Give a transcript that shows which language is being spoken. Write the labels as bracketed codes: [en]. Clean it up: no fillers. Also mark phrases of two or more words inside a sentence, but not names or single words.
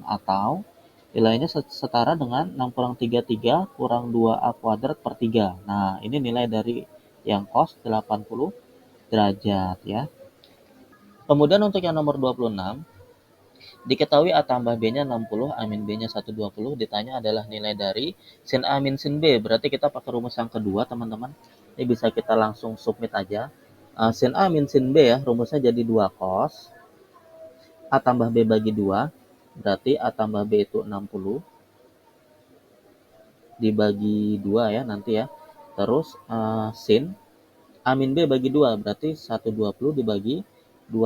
[id] Atau nilainya setara dengan 6 kurang 3, 3 kurang 2A kuadrat per 3. Nah, ini nilai dari yang cos 80 derajat ya. Kemudian untuk yang nomor 26, diketahui A tambah B-nya 60, A min B-nya 120, ditanya adalah nilai dari sin A min sin B. Berarti kita pakai rumus yang kedua, teman-teman. Ini bisa kita langsung submit aja. Sin A min sin B ya, rumusnya jadi 2 cos. A tambah B bagi 2, berarti A tambah B itu 60. Dibagi 2 ya nanti ya. Terus sin A min B bagi 2, berarti 120 dibagi 2.